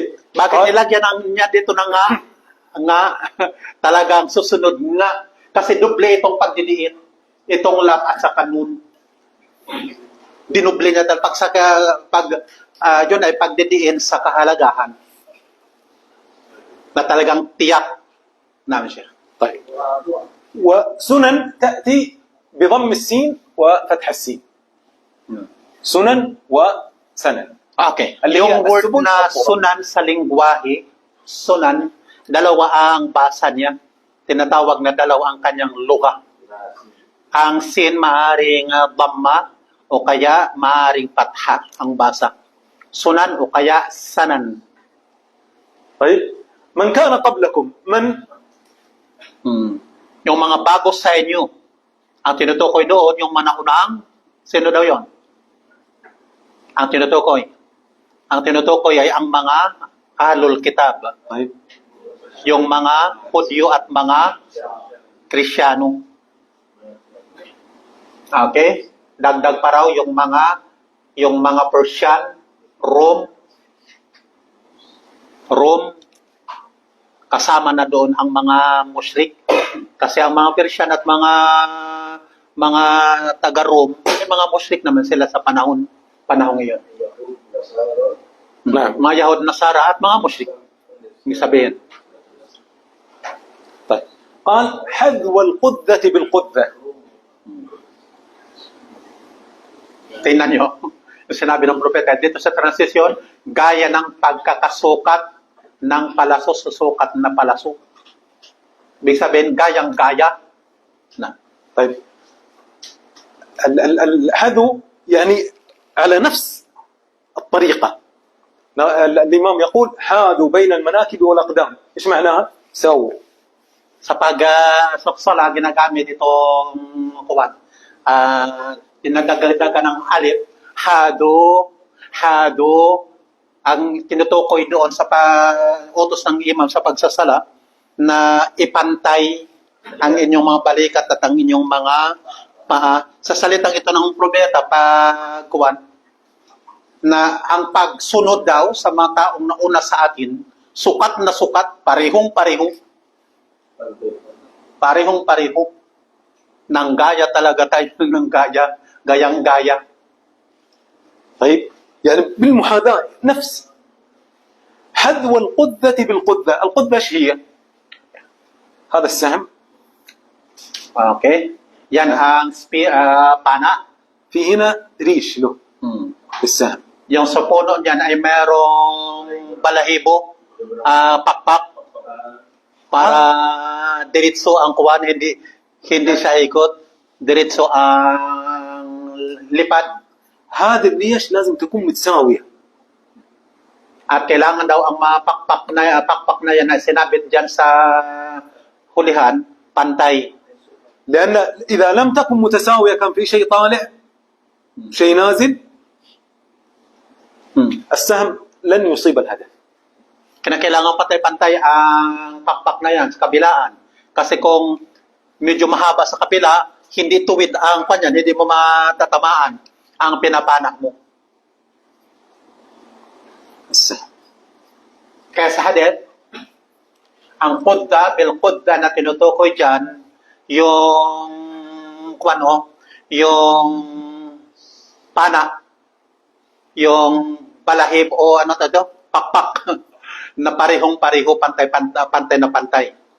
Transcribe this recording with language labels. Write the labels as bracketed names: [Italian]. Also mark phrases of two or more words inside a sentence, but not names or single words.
[Filipino] Bakit nilagyan niya dito na nga talagang susunod nga? Kasi duble itong pagdidiin. Itong lab at saka nun. Dinuble niya dahil yun ay pagdidiin sa kahalagahan. Na talagang tiyak namin siya. [Arabic] طيب وسنن تأتي بضم السين وفتح السين. سنن وسنن. [Filipino] Okay. Yung word na sunan sa lingwahe, sunan, dalawa ang basa niya. Tinatawag na dalawa ang kanyang luga. Ang sin maaring dhamma o kaya maaring patha ang basa. Sunan o kaya sanan. [Arabic] طيب من كان قبلكم من [Filipino] Yung mga bago sa inyo. Ang tinutukoy doon, yung manaunang, sino daw yon? Ang tinutukoy ay ang mga [Arabic] أهل الكتاب. طيب [Filipino] Yung mga Hudyo at mga Krisyano. Okay? Dagdag pa raw yung mga Persian, Rome, kasama na doon ang mga musyrik. Kasi ang mga Persian at mga taga-Rome, may mga musyrik naman sila sa panahon ngayon. Mga Yahud, Nasara at mga musyrik. Ibig sabihin. [Arabic] طيب قال حذو القدة بالقدة. [Filipino] Tingnan nyo, yung sinabi ng propeta, dito sa transition, gaya ng pagkakasukat ng palaso, susukat na palaso. Ibig sabihin, gayang-gaya. [Arabic] طيب الحذو يعني على نفس الطريقة. الإمام يقول حاذوا بين المناكب والأقدام. إيش معناها؟ سووا. [Filipino] Sa pag-suksol, ginagamit itong kuwan. Dinagdagdagan ng alif, hado, ang tinutukoy doon sa utos ng imam sa pagsasala na ipantay ang inyong mga balikat at ang inyong mga paa. Sa salitang ito ng propeta, pagkuwan, na ang pagsunod daw sa mga taong nauna sa atin, sukat na sukat, parehong-pareho. Parehong-pareho. Nang gaya talaga tayo ng gayang-gaya. [Arabic] طيب يعني بالمحاذاة نفس حذو القذة بالقذة. القذة ايش هي؟ هذا السهم [Filipino] Okay? Yan ang pana. [Arabic] في هنا ريش له بالسهم. [Filipino] Yung sa puno niyan ay merong balahibo, pakpak, para diretso ang kuwan, hindi siya ikot, diretso ang lipad. [Arabic] هذه الريش لازم تكون متساوية. [Filipino] At kailangan daw ang mga pakpak na yan na sinabit diyan sa hulihan, pantay. [Arabic] لأن إذا لم تكن متساوية كان في شيء طالع شيء نازل السهم لن يصيب الهدف. [Filipino] Kailangan pantay-pantay ang pakpak na yan sa kabilaan. Kasi kung medyo mahaba sa kabila, hindi tuwid ang kanyan, hindi mo matatamaan ang pinapanak mo. [Arabic] السهم. [Filipino] Kaya sa hadith, ang [Arabic] قذة بالقذة [Filipino] na tinutukoy dyan, yung yung pana, yung balahib o pakpak na parehong-pareho, pantay na pantay.